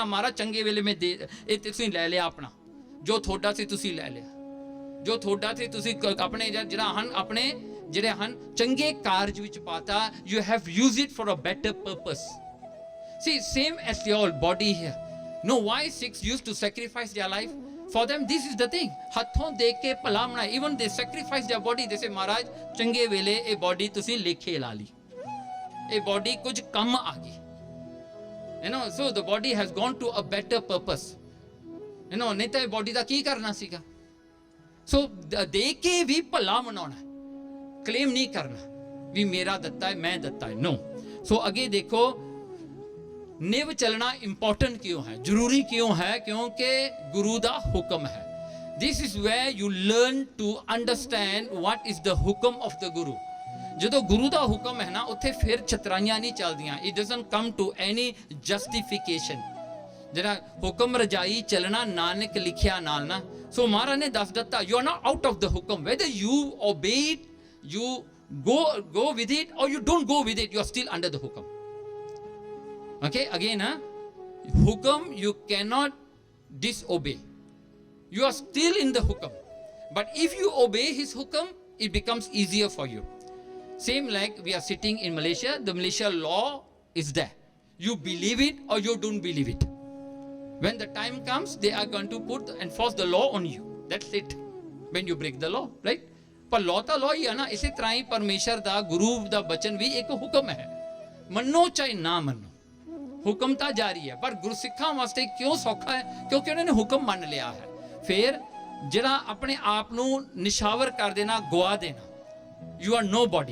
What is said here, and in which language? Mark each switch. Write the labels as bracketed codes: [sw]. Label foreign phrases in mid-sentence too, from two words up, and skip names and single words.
[pa] ਮਹਾਰਾਜ ਚੰਗੇ ਵੇਲੇ ਮੈਂ ਦੇ, ਇਹ ਤੁਸੀਂ ਲੈ ਲਿਆ ਆਪਣਾ, ਜੋ ਤੁਹਾਡਾ ਸੀ ਤੁਸੀਂ ਲੈ ਲਿਆ, ਜੋ ਤੁਹਾਡਾ ਸੀ ਤੁਸੀਂ ਆਪਣੇ ਜਿਹੜਾ ਹਨ ਆਪਣੇ ਜਿਹੜੇ ਹਨ ਚੰਗੇ ਕਾਰਜ ਵਿੱਚ ਪਾਤਾ। [en] You have used it for a better purpose. See same as your body hair. No why Sikhs used to sacrifice their life for them. This is the thing, [pa] ਹੱਥੋਂ ਦੇ ਕੇ ਭਲਾ ਬਣਾਏ। [en] even they sacrifice their body, they say [pa] ਮਹਾਰਾਜ ਚੰਗੇ ਵੇਲੇ ਇਹ ਬੋਡੀ ਤੁਸੀਂ ਲੇਖੇ ਲਾ ਲਈ, ਇਹ ਬੋਡੀ ਕੁਝ ਕੰਮ ਆ ਗਈ, [en] you know, so the body has gone to a better purpose, you know, [pa] ਨਹੀਂ ਤਾਂ ਇਹ ਬੋਡੀ ਦਾ ਕੀ ਕਰਨਾ ਸੀਗਾ। ਸੋ ਦੇ ਕੇ ਵੀ ਭਲਾ ਮਨਾਉਣਾ, ਕਲੇਮ ਨਹੀਂ ਕਰਨਾ ਵੀ ਮੇਰਾ ਦਿੱਤਾ ਹੈ, ਮੈਂ ਦਿੱਤਾ ਹੈ, ਨੋ। ਸੋ ਅੱਗੇ ਦੇਖੋ ਨਿਵ ਚੱਲਣਾ ਇੰਪੋਰਟੈਂਟ ਕਿਉਂ ਹੈ, ਜ਼ਰੂਰੀ ਕਿਉਂ ਹੈ, ਕਿਉਂਕਿ ਗੁਰੂ ਦਾ ਹੁਕਮ ਹੈ। [en] This is where you learn to understand what is the ਹੁਕਮ of the Guru. [pa] ਜਦੋਂ ਗੁਰੂ ਦਾ ਹੁਕਮ ਹੈ ਨਾ, ਉੱਥੇ ਫਿਰ ਚਤਰਾਈਆਂ ਨਹੀਂ ਚੱਲਦੀਆਂ। [en] It doesn't come to any justification. [pa] ਜਿਹੜਾ ਹੁਕਮ ਰਜਾਈ ਚੱਲਣਾ ਨਾਨਕ ਲਿਖਿਆ ਨਾਲ ਨਾ। ਸੋ ਮਹਾਰਾਜ ਨੇ ਦੱਸ ਦਿੱਤਾ, [en] you are not out of the ਹੁਕਮ, whether you obey it, you go with it, or you don't go with it, you are still under the hukum. Okay, again, hukum you cannot disobey, you are still in the hukum. But if you obey his hukum, it becomes easier for you. Same like we are sitting in Malaysia, the Malaysia law is there, you believe it or you don't believe it. When the time comes, they are going to enforce the law on you. That's it. When you break the law, right? [pa] ਪਰ law ਤਾਂ law ਹੀ ਹੈ ਨਾ। ਇਸੇ ਤਰ੍ਹਾਂ ਹੀ ਪਰਮੇਸ਼ਰ ਦਾ, ਗੁਰੂ ਦਾ ਬਚਨ ਵੀ ਇੱਕ ਹੁਕਮ ਹੈ, ਮੰਨੋ ਚਾਹੇ ਨਾ ਮੰਨੋ, ਹੁਕਮ ਤਾਂ ਜਾਰੀ ਹੈ। ਪਰ ਗੁਰਸਿੱਖਾਂ ਵਾਸਤੇ ਕਿਉਂ ਸੌਖਾ ਹੈ, ਕਿਉਂਕਿ ਉਹਨਾਂ ਨੇ ਹੁਕਮ ਮੰਨ ਲਿਆ ਹੈ। ਫਿਰ ਜਿਹੜਾ ਆਪਣੇ ਆਪ ਨੂੰ ਨਿਸ਼ਾਵਰ ਕਰ ਦੇਣਾ, ਗਵਾ ਦੇਣਾ, [en] you are nobody.